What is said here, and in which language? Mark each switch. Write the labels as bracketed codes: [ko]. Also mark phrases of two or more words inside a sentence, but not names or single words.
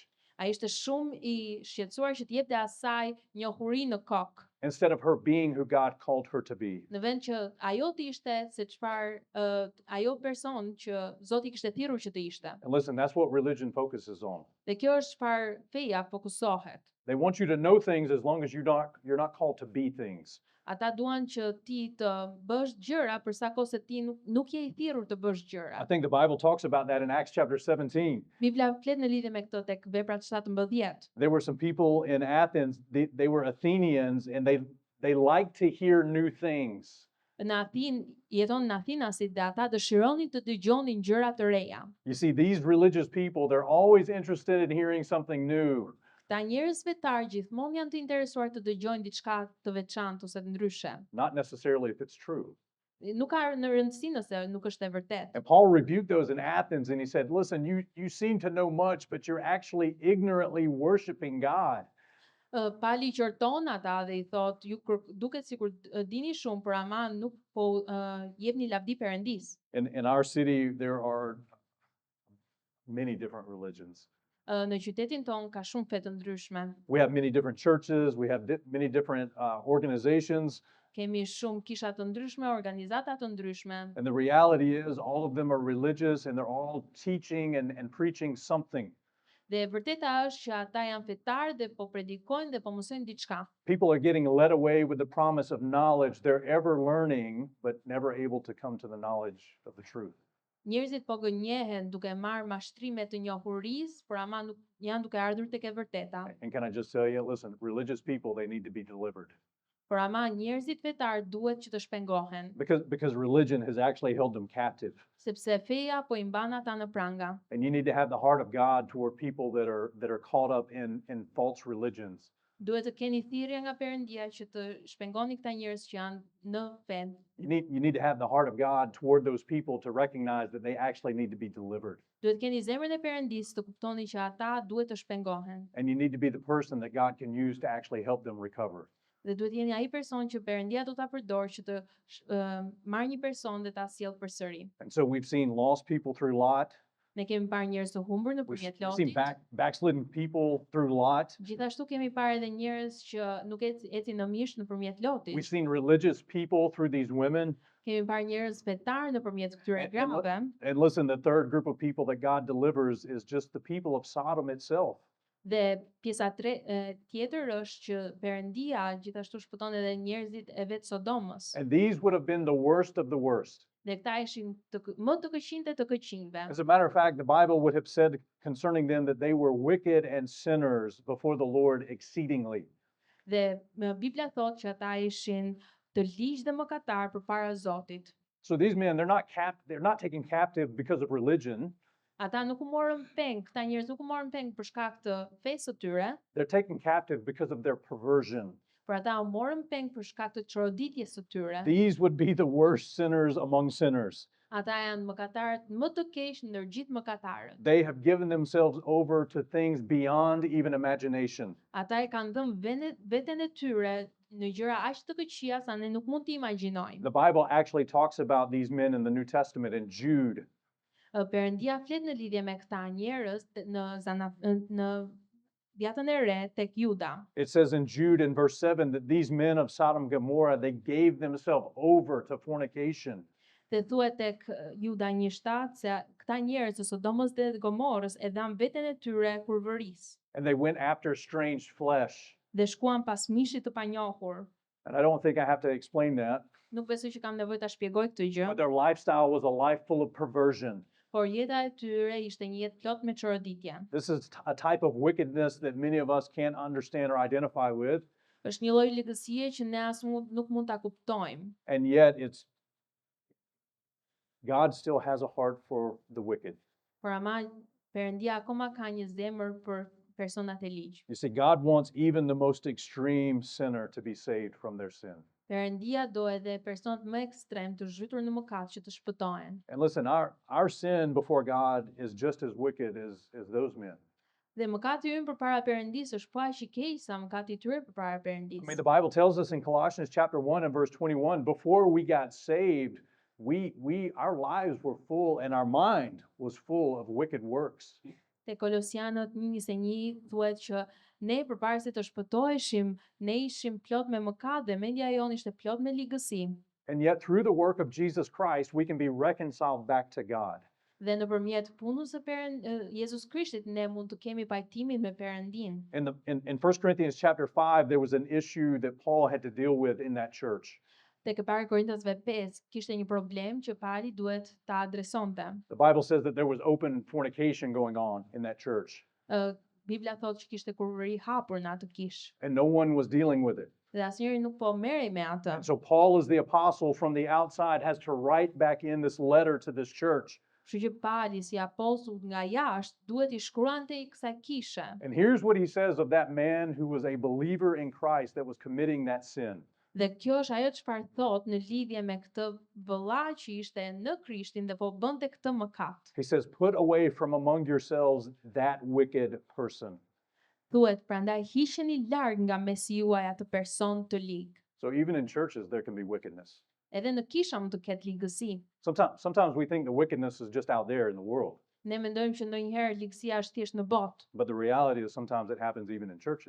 [sq] Ai ishte shumë i shqetësuar që të jepte asaj njohuri në kokë, [en] instead of her being who God called her to be. [sq] në vend që ajo të ishte se çfarë ajo person që Zoti kishte thirrur që të ishte. [en] And listen, that's what religion focuses on. [sq] Dhe kjo është çfarë feja fokusohet. [en] They want you to know things as long as you're not called to be things. [sq] Ata duan që ti të bësh gjëra për sa kohë se ti nuk je i thirrur të bësh gjëra. [en] I think the Bible talks about that in Acts chapter 17. [sq] Bibla flet në lidhje me këtë tek Veprat 17. [en] There were some people in Athens, they were Athenians, and they liked to hear new things. [sq] Në Athinë, jeton në Athinasit dhe ata dëshironin të dëgjonin gjëra të reja. [en] You see, these religious people, they're always interested in hearing something new. [sq] Këta njerëz fetar gjithmonë janë të interesuar të dëgjojnë diçka të veçantë ose të ndryshe. [en] Not necessarily if it's true. [sq] Nuk ka në rëndësi nëse nuk është e vërtetë. [en] And Paul rebuked those in Athens and he said, listen, you seem to know much, but you're actually ignorantly worshiping God. [sq] Pali qorton ata dhe i thot, ju duket sikur dini shumë, por ama nuk po jepni lavdi Perëndis. [en] In our city, there are many different religions. [sq] Në qytetin ton ka shumë fe të ndryshme. [en] We have many different churches, we have many different organizations, [sq] Kemi shumë kisha të ndryshme, organizata të ndryshme. [en] and the reality is all of them are religious and they're all teaching and preaching something. [sq] Dhe e vërteta është që ata janë fetar dhe po predikojnë dhe po mësojnë diçka. [en] People are getting led away with the promise of knowledge. They're ever learning, but never able to come to the knowledge of the truth. [sq] Njerëzit po gënjehen duke marrë mashtrime të njohurisë, por ama nuk janë duke ardhur tek e vërteta. [en] And can I just tell you, listen, religious people, they need to be delivered. [sq] Por ama njerëzit fetar duhet që të shpengohen, [en] Because religion has actually held them captive. [sq] sepse feja po i mban ata në pranga. [en] And you need to have the heart of God toward people that are caught up in false religions. [sq] Duhet të keni thirrje nga Perëndia që të shpengoni këta njerëz që janë në fe. [en] You need to have the heart of God toward those people to recognize that they actually need to be delivered. [sq] Duhet keni zemrën e Perëndisë të kuptoni që ata duhet të shpengohen. [en] And you need to be the person that God can use to actually help them recover. [sq] Dhe duhet jeni ai person që Perëndia do ta përdorë që të marrë një person dhe ta sjellë përsëri. [en] And so we've seen lost people through Lot. [sq] Ne kemi parë njerëz të humbur [en] We've [sq] nëpërmjet [en] seen [sq] Lotit. [en] backslidden people through Lot. [sq] Gjithashtu kemi parë edhe njerëz që nuk ecin në mish nëpërmjet Lotit. [en] We've seen religious people through these women. [sq] Kemi parë njerëz fetar nëpërmjet këtyre [en] And- [sq] grave. [en] And listen, the third group of people that God delivers is just the people of Sodom itself. [sq] Dhe pjesa tjetër është që Perëndia gjithashtu shpëton edhe njerëzit e vet Sodomës. [en] And these would have been the worst of the worst. [sq] Dhe këta ishin më të këqinjtë të këqinjve. [en] As a matter of fact, the Bible would have said concerning them that they were wicked and sinners before the Lord exceedingly. [sq] Dhe Bibla thotë që ata ishin të ligjë dhe mëkatar përpara Zotit. [en] So these men, they're not taken captive because of religion. [sq] Ata nuk u morën peng, këta njerëz nuk u morën peng për shkak të fesë së tyre, [en] They're taken captive because of their perversion. [sq] por ata u morën peng për shkak të çoroditjes së tyre. [en] These would be the worst sinners among sinners. [sq] Ata janë mëkatarët më të keq ndër gjithë mëkatarët. [en] They have given themselves over to things beyond even imagination. [sq] Ata e kanë dhënë veten e tyre në gjëra aq të këqija sa ne nuk mund t'i imagjinojmë. [en] The Bible actually talks about these men in the New Testament in Jude. [sq] Perëndia flet në lidhje me këta njerëz në Vjetën e Re tek Juda. [en] It says in Jude in verse 7 that these men of Sodom and Gomorrah, they gave themselves over to fornication. [sq] Dhe thuhet tek Juda 1:7 se këta njerëz të Sodomës dhe Gomorrës e dhanë veten e tyre kurvërisë [en] And they went after strange flesh. [sq] dhe shkuan pas mishit të panjohur. [en] And I don't think I have to explain that. [sq] Nuk besoj që kam nevojë ta shpjegoj këtë gjë, [en] But their lifestyle was a life full of perversion. [sq] por jeta e tyre ishte një jetë plot me çoroditje. [en] This is a type of wickedness that many of us can't understand or identify with, [sq] Është një lloj ligësie që ne nuk mund ta kuptojmë, [en] and yet God still has a heart for the wicked. [sq] por ama Perëndia akoma ka një zemër për personat e ligj. [en] You see, God wants even the most extreme sinner to be saved from their sin. [sq] Perëndia do edhe personat më ekstrem të zhytur në mëkat që të shpëtohen. [en] And listen, our sin before God is just as wicked as those men. [sq] Dhe mëkati ynë përpara Perëndisë është po aq i keq sa mëkati i tyre përpara [en] I mean, [sq] Perëndisë. [en] the Bible tells us in Colossians chapter 1 and verse 21, before we got saved, our lives were full and our mind was full of wicked works. [sq] Te Kolosianët 1:21 thuhet që ne përpara se të shpëtoheshim, ne ishim plot me mëkat dhe mendja jon ishte plot me ligësi. [en] And yet through the work of Jesus Christ, we can be reconciled back to God. [sq] Dhe nëpërmjet punës së Jezus Krishtit ne mund të kemi pajtimin me Perëndin. [en] In 1 Corinthians chapter 5, there was an issue that Paul had to deal with in that church. [sq] Tek e para Korintasve 5 kishte një problem që Pali duhet ta adresonte. [en] The Bible says that there was open fornication going on in that church, [sq] Bibla thotë që kishte kurrëri hapur në atë kish. [en] and no one was dealing with it. [sq] Dhe asnjëri nuk po merrej me atë. [en] And so Paul, as the apostle from the outside, has to write back in this letter to this church. [sq] Kështu që Pali si apostull nga jashtë duhet i shkruante i kësaj kishe. [en] And here's what he says of that man who was a believer in Christ that was committing that sin. [sq] Dhe kjo është ajo çfarë thot në lidhje me këtë vëlla që ishte në Krishtin dhe po bënte këtë mëkat. [en] He says, put away from among yourselves that wicked person. [sq] Thuhet, prandaj hiqeni larg nga mesi juaj atë person të lig. [en] So even in churches, there can be wickedness. [sq] Edhe në kisha mund të ketë ligësi. [en] Sometimes we think the wickedness is just out there in the world. [sq] Ne mendojmë që ndonjëherë ligësia është thjesht në botë, [en] But the reality is sometimes it happens even in churches.